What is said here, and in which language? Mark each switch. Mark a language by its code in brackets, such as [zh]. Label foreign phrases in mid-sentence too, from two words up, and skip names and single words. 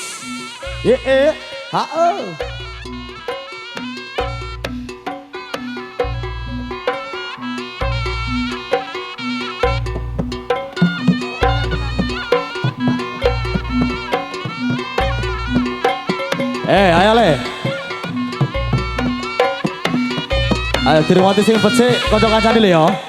[jv] Y E H E. Ayo le. Ayo dirumati sing becik kanca kancane le ya.